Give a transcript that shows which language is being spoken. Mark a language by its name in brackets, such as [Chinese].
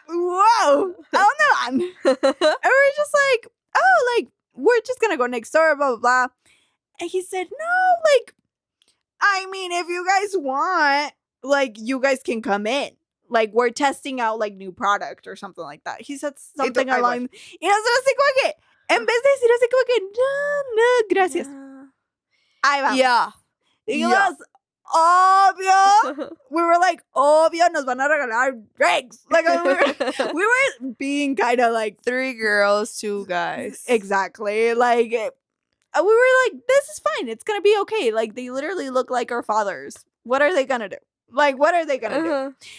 [English] whoa, and we're just like, oh, like, we're just gonna go next door, blah blah blah. And he said, no, like, I mean, if you guys want, like, you guys can come in. Like, we're testing out, like, new product or something like that. He said something along... [Spanish] Y nosotros así como que, en vez de decir así como que, no, gracias. Ahí vamos. [English] Yeah. [Spanish] Y was obvio. [English] We were like, [Spanish] obvio, nos van a regalar [English] drinks. Like, we were being kind of like... 3 girls, 2 guys. Exactly. Like... we were like, this is fine. It's going to be okay. Like, they literally look like our fathers. What are they going to do? Like, what are they going to do?